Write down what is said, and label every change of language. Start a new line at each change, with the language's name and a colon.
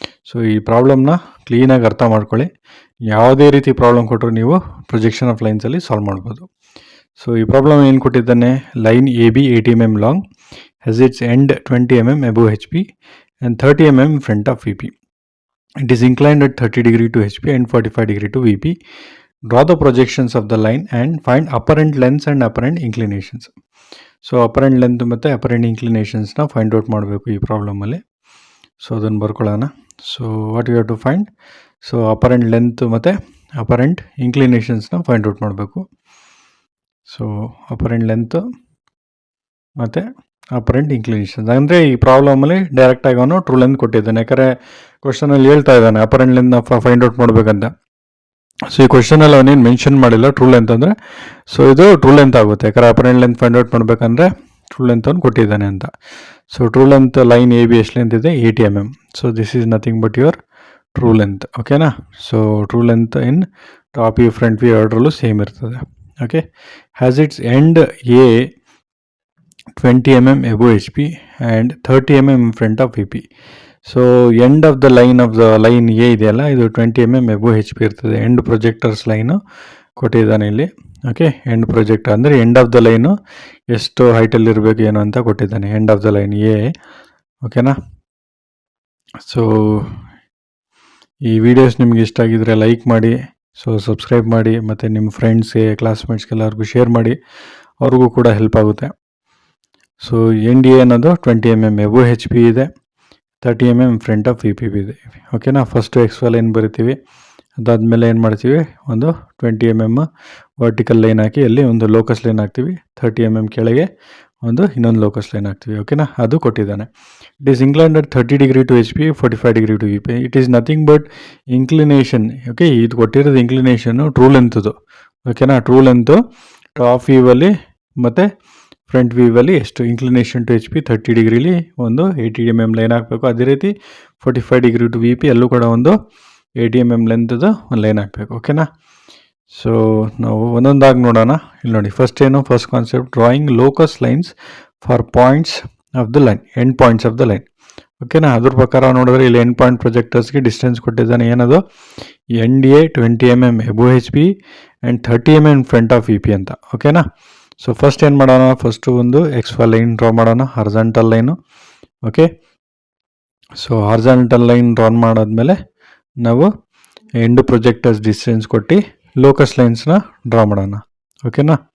Kannada: So ಈ ಪ್ರಾಬ್ಲಮ್ನ ಕ್ಲೀನಾಗಿ ಅರ್ಥ ಮಾಡ್ಕೊಳ್ಳಿ. ಯಾವುದೇ ರೀತಿ ಪ್ರಾಬ್ಲಮ್ ಕೊಟ್ಟರು ನೀವು ಪ್ರೊಜೆಕ್ಷನ್ ಆಫ್ ಲೈನ್ಸಲ್ಲಿ ಸಾಲ್ವ್ ಮಾಡ್ಬೋದು. ಸೊ ಈ ಪ್ರಾಬ್ಲಮ್ ಏನು ಕೊಟ್ಟಿದ್ದಾನೆ,
English: Line A B 80 mm long, has its end 20 mm above HP and 30 mm in front of VP. It is inclined at 30 degree to HP and 45 degree to VP. Draw the projections of the line and find apparent lengths and apparent inclinations.
Kannada: So apparent length ಮತ್ತು apparent ಇನ್ಕ್ಲಿನೇಷನ್ಸ್ನ find out ಮಾಡಬೇಕು ಈ ಪ್ರಾಬ್ಲಮಲ್ಲಿ. So ಅದನ್ನು ಬರ್ಕೊಳ್ಳೋಣ.
English: so what you have to find,
Kannada: so apparent length ಮತ್ತು apparent ಇನ್ಕ್ಲಿನೇಷನ್ಸ್ನ find out ಮಾಡಬೇಕು. So apparent length ಮತ್ತು apparent ಇನ್ಕ್ಲಿನೇಷನ್ಸ್ ಅಂದರೆ ಈ ಪ್ರಾಬ್ಲಮಲ್ಲಿ ಡೈರೆಕ್ಟಾಗಿ ಅವನು ಟ್ರೂ ಲೆಂತ್ ಕೊಟ್ಟಿದ್ದಾನೆ. ಯಾಕಂದರೆ ಕ್ವಶನಲ್ಲಿ ಹೇಳ್ತಾ ಇದ್ದಾನೆ ಅಪರೆಂಟ್ ಲೆಂತ್ನ ಫೈಂಡ್ ಔಟ್ ಮಾಡಬೇಕಂತ. ಸೊ ಈ ಕ್ವಶನಲ್ಲಿ ಅವನೇನು ಮೆನ್ಷನ್ ಮಾಡಿಲ್ಲ ಟ್ರೂ ಲೆಂತ್ ಅಂದರೆ. ಸೊ ಇದು ಟ್ರೂ ಲೆಂತ್ ಆಗುತ್ತೆ, ಯಾಕಂದರೆ ಅಪರೆಂಟ್ ಲೆಂತ್ ಫೈಂಡ್ ಔಟ್ ಮಾಡಬೇಕಂದ್ರೆ ಟ್ರೂ ಲೆಂತ್ ಅವನು ಕೊಟ್ಟಿದ್ದಾನೆ ಅಂತ. So true length line A B ಎಷ್ಟು ಲೆಂತ್ ಇದೆ, 80 mm.
English: So this is nothing but your true length.
Kannada: ಓಕೆನಾ? So true length in top view front view ಎರಡರಲ್ಲೂ ಸೇಮ್ ಇರ್ತದೆ. Okay.
English: Has its end A 20 mm above HP and 30 mm in front of VP.
Kannada: So end of the line A ಇದೆಯಲ್ಲ, ಇದು
English: 20 mm above HP
Kannada: ಇರ್ತದೆ. End projectors line ಕೊಟ್ಟಿದ್ದಾನೆ ಇಲ್ಲಿ. Okay, end projector ಅಂದರೆ end of the line ಎಷ್ಟು ಹೈಟಲ್ಲಿ ಇರಬೇಕು ಏನು ಅಂತ ಕೊಟ್ಟಿದ್ದಾನೆ. End of the line A. ಓಕೆನಾ? ಸೊ ಈ ವಿಡಿಯೋಸ್ ನಿಮ್ಗೆ ಇಷ್ಟ ಆಗಿದ್ರೆ ಲೈಕ್ ಮಾಡಿ, ಸೊ ಸಬ್ಸ್ಕ್ರೈಬ್ ಮಾಡಿ, ಮತ್ತು ನಿಮ್ಮ ಫ್ರೆಂಡ್ಸ್ಗೆ ಕ್ಲಾಸ್ಮೇಟ್ಸ್ಗೆಲ್ಲರಿಗೂ ಶೇರ್ ಮಾಡಿ, ಅವ್ರಿಗೂ ಕೂಡ ಹೆಲ್ಪ್ ಆಗುತ್ತೆ. ಸೊ ಎಂಡ್ ಎ ಅನ್ನೋದು 20 mm above HP ಇದೆ, 30 mm ಫ್ರಂಟ್ ಆಫ್ VP ಇದೆ. ಓಕೆನಾ? ಫಸ್ಟು XY ಲೈನ್ ಬರಿತೀವಿ, ಅದಾದಮೇಲೆ ಏನು ಮಾಡ್ತೀವಿ, ಒಂದು 20 mm ವರ್ಟಿಕಲ್ ಲೈನ್ ಹಾಕಿ ಅಲ್ಲಿ ಒಂದು ಲೋಕಸ್ ಲೈನ್ ಹಾಕ್ತೀವಿ, 30 mm ಕೆಳಗೆ ಒಂದು ಇನ್ನೊಂದು ಲೋಕಸ್ ಲೈನ್ ಹಾಕ್ತೀವಿ. ಓಕೆನಾ? ಅದು ಕೊಟ್ಟಿದ್ದಾನೆ.
English: It is inclined at 30 degree to HP, 45 degree to VP. It is nothing but inclination.
Kannada: Okay, ಇದು ಕೊಟ್ಟಿರೋದು ಇನ್ಕ್ಲಿನೇಷನ್ನು ಟ್ರೂ ಲೆಂತ್ದು. ಓಕೆನಾ? ಟ್ರೂ ಲೆಂತು ಟಾಪ್ ವ್ಯೂವಲ್ಲಿ ಮತ್ತು ಫ್ರಂಟ್ ವ್ಯೂವಲ್ಲಿ ಎಷ್ಟು ಇನ್ಕ್ಲಿನೇಷನ್ ಟು HP 30 ಡಿಗ್ರಿಲಿ ಒಂದು 80 mm ಲೈನ್ ಹಾಕಬೇಕು. ಅದೇ ರೀತಿ 45 degree ಟು VP ಅಲ್ಲೂ ಕೂಡ ಒಂದು 80 mm ಲೆಂತ್ದು ಒಂದು ಲೈನ್ ಹಾಕಬೇಕು. ಓಕೆನಾ? ಸೊ ನಾವು ಒಂದೊಂದಾಗಿ ನೋಡೋಣ. ಇಲ್ಲಿ ನೋಡಿ, first concept,
English: drawing locus lines for points of the line,
Kannada: end points of the line. ಓಕೆನಾ? ಅದ್ರ ಪ್ರಕಾರ ನೋಡಿದ್ರೆ ಇಲ್ಲಿ ಎಂಡ್ ಪಾಯಿಂಟ್ ಪ್ರೊಜೆಕ್ಟರ್ಸ್ಗೆ ಡಿಸ್ಟೆನ್ಸ್ ಕೊಟ್ಟಿದ್ದಾನೆ. ಏನದು, end A
English: 20 mm above HP and 30 mm in front of VP
Kannada: ಅಂತ. ಓಕೆನಾ? ಸೊ ಫಸ್ಟ್ ಏನು ಮಾಡೋಣ, ಫಸ್ಟು ಒಂದು XY ಲೈನ್ ಡ್ರಾ ಮಾಡೋಣ, ಹಾರ್ಜಾಂಟಲ್ line. Okay, so ಹಾರ್ಜಾಂಟಲ್ line draw ಮಾಡಾದ್ಮೇಲೆ ನಾವು ಎಂಡ್ ಪ್ರೊಜೆಕ್ಟರ್ಸ್ ಡಿಸ್ಟೆನ್ಸ್ ಕೊಟ್ಟು ಲೋಕಸ್ ಲೈನ್ಸ್ನ ಡ್ರಾ ಮಾಡೋಣ. ಓಕೆನಾ?